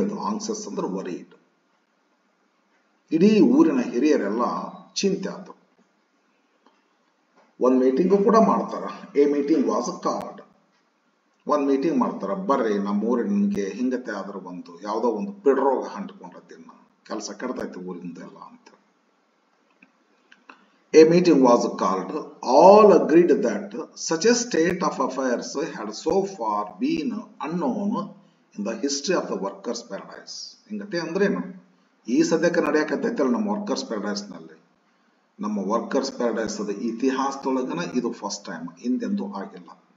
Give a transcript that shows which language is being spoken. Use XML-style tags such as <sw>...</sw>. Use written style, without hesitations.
<kn>ಅದು ಆಂಕ್ಸಸ್ ಅಂದ್ರೆ ವರೀಡ್. ಇಡೀ ಊರಿನ ಹಿರಿಯರೆಲ್ಲ ಚಿಂತೆ ಆಯ್ತು. ಒಂದ್ ಮೀಟಿಂಗು ಕೂಡ ಮಾಡ್ತಾರ.</kn> <en>A meeting was called.</en> <kn>ಒಂದ್ ಮೀಟಿಂಗ್ ಮಾಡ್ತಾರ, ಬರ್ರಿ ನಮ್ಮ ಊರಿನಗೆ ಹಿಂಗತೆ ಆದ್ರ ಒಂದು ಯಾವ್ದೋ ಒಂದು ಪಿಡ್ರೋಗ ಹಂಟ್ಕೊಂಡತ್ತಿನ ಕೆಲಸ ಕೆಡ್ತೈತಿ ಊರಿಂದೆಲ್ಲ ಅಂತ.</kn> <en>A meeting was called. All agreed that such a state of affairs had so far been unknown in the history of the workers' paradise.</en> <kn>ಹಿಂಗತೆ ಅಂದ್ರೇನು? ಈ ಸದ್ಯಕ್ಕೆ ನಡೆಯಕತ್ತೈತಲ್ಲ ನಮ್ಮ ವರ್ಕರ್ಸ್ ಪ್ಯಾರಡೈಸ್ ನಲ್ಲಿ. ನಮ್ಮ ವರ್ಕರ್ಸ್ ಪ್ಯಾರಡೈಸ್ ಅದ ಇತಿಹಾಸದೊಳಗನ ಇದು ಫಸ್ಟ್ ಟೈಮ್, ಹಿಂದೆಂದೂ ಆಗಿಲ್ಲ.</kn>